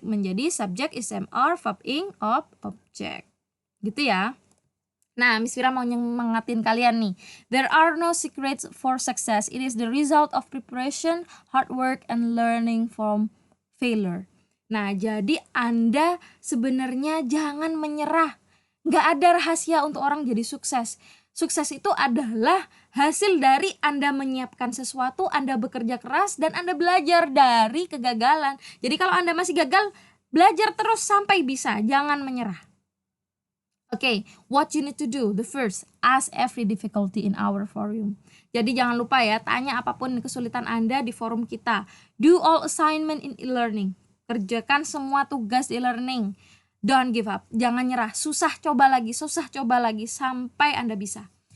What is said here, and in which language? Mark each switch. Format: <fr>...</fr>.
<id>Menjadi subjek is, am, are, verb ing, of, object. Gitu ya. Nah, Miss Vira mau mengingatin kalian nih.</id> <en>There are no secrets for success. It is the result of preparation, hard work, and learning from failure.</en> <id>Nah, jadi Anda sebenarnya jangan menyerah. Nggak ada rahasia untuk orang jadi sukses. Sukses itu adalah hasil dari Anda menyiapkan sesuatu, Anda bekerja keras, dan Anda belajar dari kegagalan. Jadi kalau Anda masih gagal, belajar terus sampai bisa. Jangan menyerah.</id> <en>Okay, what you need to do? The first, ask every difficulty in our forum.</en> <id>Jadi jangan lupa ya, tanya apapun kesulitan Anda di forum kita.</id> <en>Do all assignment in e-learning.</en> <id>Kerjakan semua tugas di e-learning.</id> <en>Don't give up.</en> <id>Jangan nyerah. Susah coba lagi sampai Anda bisa.</id>